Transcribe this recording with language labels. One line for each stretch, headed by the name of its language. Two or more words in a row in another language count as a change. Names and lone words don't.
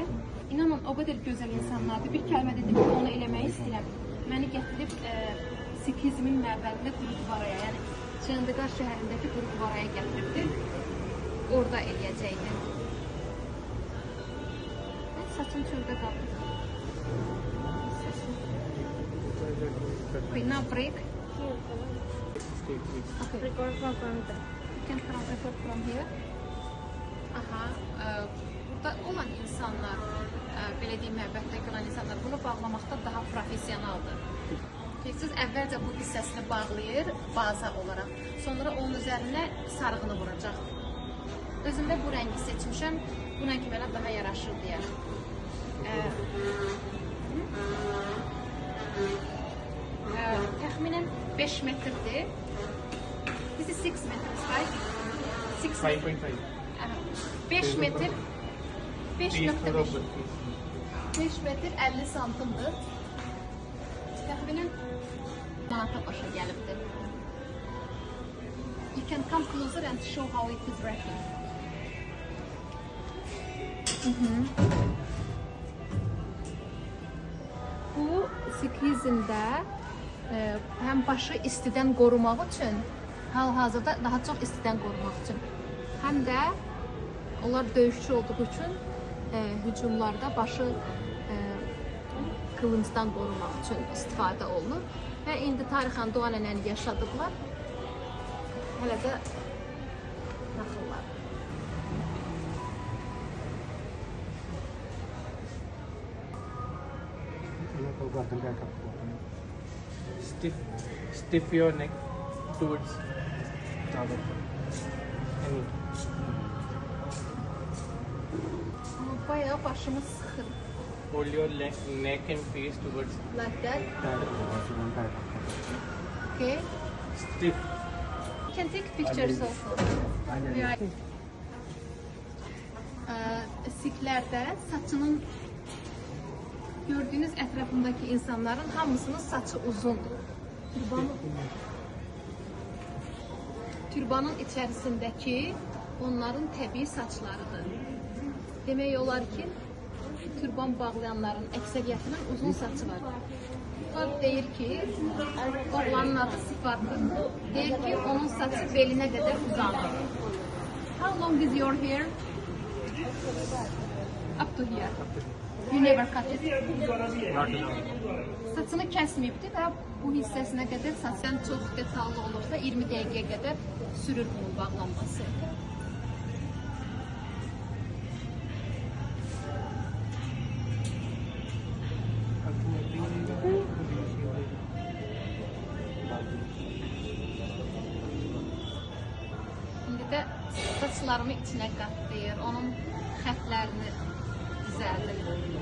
Azerbaijani: İnanın, o qədər gözəl insanlardır. Bir kəlmə dedim ki, onu eləməyi istəyirəm. Məni gətirib sikizmin məbədində Gurudvaraya, yəni Chandigarh şəhərindəki Gurudvaraya gətiribdir. Orada eləyəcəkdir. Saçım çöldə qaldı.
English: Okay, now break. Okay. Record from front. You can record from here.
Azerbaijani: Aha, burada olan insanlar, belə deyim, məbəddə olan insanlar bunu bağlamaqda daha profesionaldır. Siz əvvəlcə bu hissəsini bağlayır, baza olaraq. Sonra onun üzərinə sarığını vuracaq. Özümdə bu rəngi seçmişəm. Bu rəngi mənə daha yaraşır deyə. Təxminən 5 metrdir.
English: This is 6 meters, right? 5.5.
Azerbaijani: 5 metr 5.5 5 metr 50 santimdir. Təxminən manata başa gəlibdir.
English: You can come closer and show how it is wrapping.
Azerbaijani: Bu sikizmdə həm başı istidən qorumaq üçün, hal-hazırda daha çox istidən qorumaq üçün, həm də onlar döyüşçü olduğu üçün hücumlarda başı qılıncdan qorumaq üçün istifadə olunur və indi tarixən Doğan ənəni yaşadıblar. Hələ də naxıllar.
English: Stiff your neck towards
Azerbaijani: Bayağı başımı sıxır.
English: hold your neck and face towards Like that. Okay. stiff. You can take pictures also.
Azerbaijani: Siklərdə saçının gördüyünüz ətrafındakı insanların hamısının saçı uzundur. Türbanın içərisindəki onların təbii saçlarıdır. Demək olar ki, türban bağlayanların əksəriyyətinin uzun saçı var. Sifat deyir ki, oğlanın adı Sifatdır. Deyir ki, onun saçı belinə qədər uzanır.
English: How long is your hair? Up to here. You never cut it.
Azerbaijani: Saçını kəsməyibdir və bu hissəsinə qədər saçdan çox detallı olursa 20 dəqiqəyə qədər sürür bunun bağlanması. İndi də saçlarımı içinə qatlayır, onun xətlərini düzəldir.